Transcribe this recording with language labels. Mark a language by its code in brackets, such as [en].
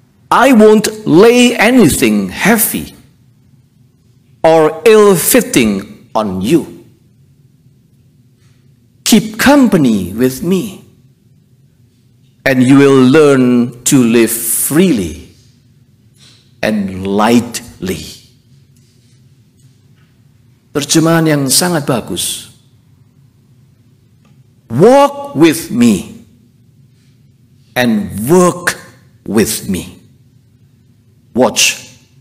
[en] I won't lay anything heavy or ill-fitting on you. Keep company with me, and you will learn to live freely and lightly. [id] Terjemahan yang sangat bagus. [en] Walk with me and work with me. Watch